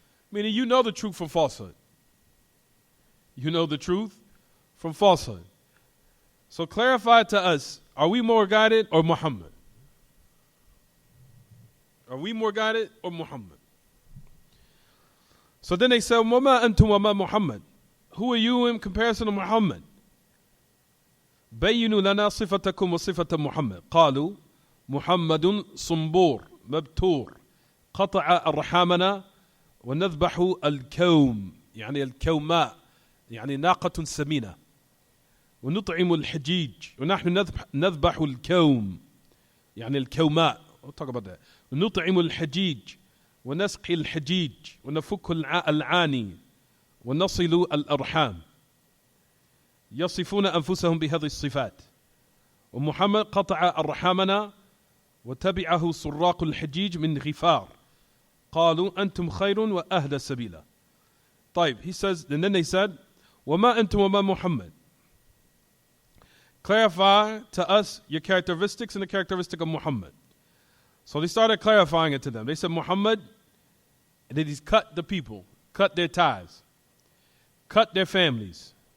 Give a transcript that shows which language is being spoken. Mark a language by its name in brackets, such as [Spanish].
[English] Meaning you know the truth from falsehood. You know the truth from falsehood. So clarify to us, are we more guided or Muhammad? Are we more guided or Muhammad? So then they said, وَمَا أَنْتُمْ وَمَا Muhammad. Who are you in comparison to Muhammad? [Arabic] بَيِّنُوا لَنَا صِفَتَكُمْ وَصِفَةَ مُحَمَّدٍ قَالُوا مُحَمَّدٌ صُنْبُورٌ مَبْتُورٌ قَطَعَ أَرْحَامَنَا وَنَذْبَحُ الْكَوْمِ يعني الكوماء يعني ناقة سمينة ونطعم الحجيج ونحن نذبح الكوم يعني الكوماء. [English] We'll talk about that. [Arabic] ونطعم الحجيج ونسقي الحجيج ونفك العاني ونصل الأرحام. يصفون أنفسهم بهذه الصفات. ومحمد قطع أرحامنا وتبعه سراق الحجيج من غفار. قالوا أنتم خير وأهدى سبيلا. [English] طيب, he says, and then they said, وَمَا أَنْتُمْ وَمَا Muhammad. Clarify to us your characteristics and the characteristic of Muhammad. So they started clarifying it to them. They said Muhammad, and then he's cut the people, cut their ties, cut their families.